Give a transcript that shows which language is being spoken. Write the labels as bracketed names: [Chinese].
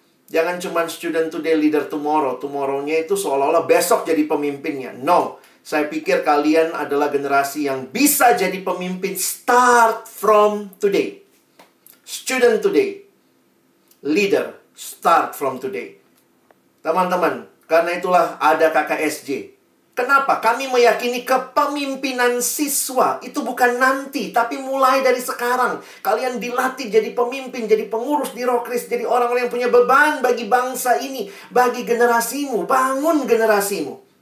[Indonesian] Jangan cuman [English] student today, leader tomorrow. [Indonesian] Tomorrow-nya itu seolah-olah besok jadi pemimpinnya. [English] No. [Indonesian] Saya pikir kalian adalah generasi yang bisa jadi pemimpin [English] start from today. Student today. Leader start from today. [Indonesian] Teman-teman, karena itulah ada KKSJ. Kenapa? Kami meyakini kepemimpinan siswa itu bukan nanti, tapi mulai dari sekarang. Kalian dilatih jadi pemimpin, jadi pengurus di Rokris, jadi orang-orang yang punya beban bagi bangsa ini, bagi generasimu. Bangun generasimu.